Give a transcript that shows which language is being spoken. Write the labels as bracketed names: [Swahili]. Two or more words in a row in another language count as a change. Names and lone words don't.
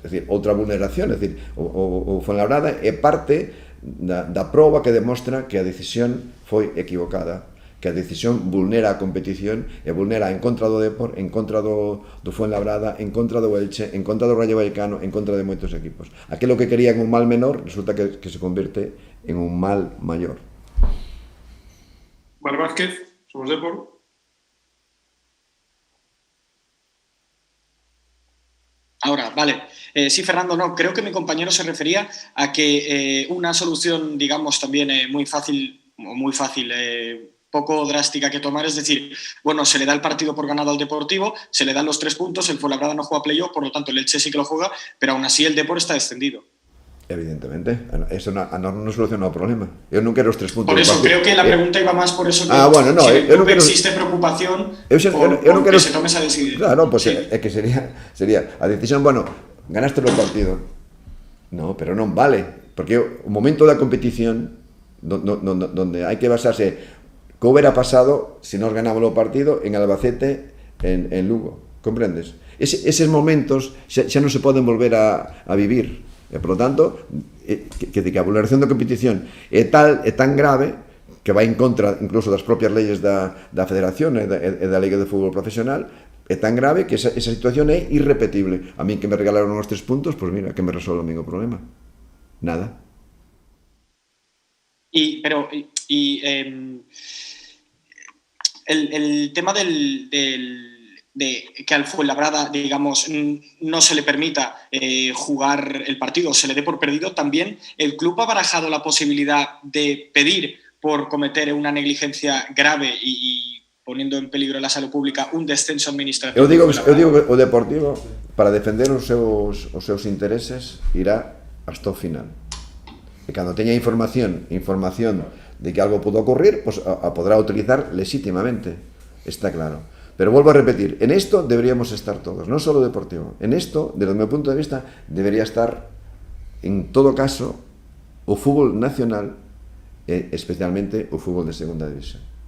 [Galician] É dicir, outra vulneración, é dicir, o Fuenlabrada é parte da proba que demostra que a decisión foi equivocada, que a decisión vulnera a competición e vulnera en contra do Depor, en contra do Fuenlabrada, en contra do Elche, en contra do Rayo Vallecano, en contra de moitos equipos. Aquilo que querían [Spanish] un mal menor resulta que se convierte en un mal mayor. Vale, Vázquez, somos Depor. Ahora, vale. Sí, Fernando, no, creo que mi compañero se refería a que una solución, digamos, también muy fácil, poco drástica que tomar, es decir, bueno, se le da el partido por ganado al Deportivo, se le dan los 3 puntos, el Fuenlabrada no juega playoff, por lo tanto el Elche sí que lo juega, pero aún así el Depor está descendido. [Galician] Evidentemente, eso non soluciona o problema. Eu non quero os 3 puntos. [Spanish] Por eso, creo que la pregunta iba más por eso que bueno, no, si en el club existe preocupación por que se tome esa decisión. Claro, pues sí. [Galician] É que sería a decisión, bueno, ganaste o partido. No, pero non vale, porque o momento da competición donde hai que basarse que [Spanish] hubiera pasado [Galician] se nos ganamos o partido en Albacete, en Lugo, comprendes? Eses momentos xa non se poden volver a vivir. E, [Spanish] por lo tanto, [Galician] que a vulneración da competición é tan grave que vai en contra incluso das propias leyes da Federación e da Liga de Fútbol Profesional, é tan grave que esa situación é irrepetible. A mí que me regalaron os 3 puntos, [Spanish] pues mira, [Galician] que me resolve o meu problema. Nada. [Spanish] El tema de que al Fuenlabrada, digamos, no se le permita jugar el partido, se le dé por perdido, también el club ha barajado la posibilidad de pedir por cometer una negligencia grave y poniendo en peligro la salud pública un descenso administrativo. [Galician] Eu digo que o Deportivo, para defender os seus intereses, irá hasta o final. E cando teña información de que algo [Spanish] pudo ocurrir, [Galician] pues a podrá utilizar legítimamente, está claro. [Spanish] Pero vuelvo a repetir, en esto deberíamos estar todos, no solo Deportivo. En esto, desde mi punto de vista, debería estar, en todo caso, [Galician] o fútbol nacional, especialmente o fútbol de segunda división.